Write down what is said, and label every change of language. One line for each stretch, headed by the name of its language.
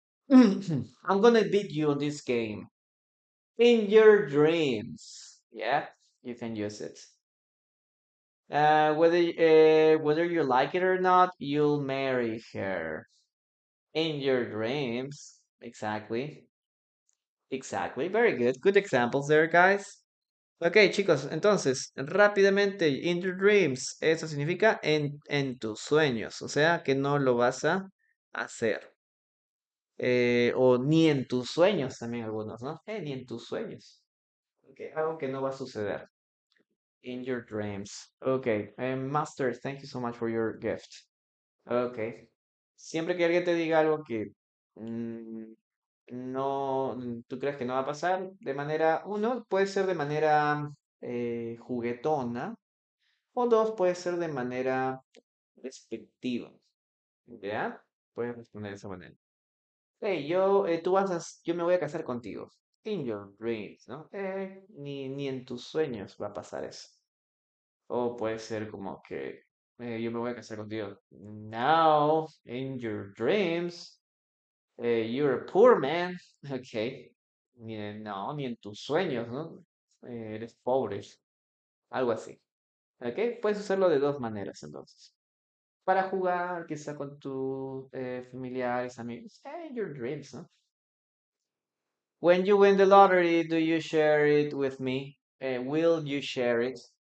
English: I'm gonna beat you on this game. In your dreams. Yeah, you can use it. Whether you like it or not, you'll marry her. In your dreams. Exactly. Exactly. Very good. Good examples there, guys.
Spanish: Ok, chicos, entonces, rápidamente,
English: in your dreams,
Spanish: eso significa en tus sueños, o sea que no lo vas a hacer. O ni en tus sueños también algunos, ¿no? Ni en tus sueños. Ok, algo que no va a suceder.
English: In your dreams. Ok, Master, thank you so much for your gift. Ok.
Spanish: Siempre que alguien te diga algo que mm, no, tú crees que no va a pasar de manera, uno, puede ser de manera juguetona, o dos, puede ser de manera despectiva. ¿Ya? Puedes responder de esa manera. Hey, yo me voy a casar contigo.
English: In your dreams,
Spanish: ¿no? Ni en tus sueños va a pasar eso. O puede ser como que yo me voy a casar contigo.
English: Now, in your dreams, you're a poor man.
Spanish: Ok. No, ni en tus sueños, ¿no? Eres pobre. Algo así. Ok. Puedes usarlo de dos maneras entonces. Para jugar, quizá con tus familiares, amigos.
English: In your dreams, ¿no? When you win the lottery, do you share it with me? Will you share it?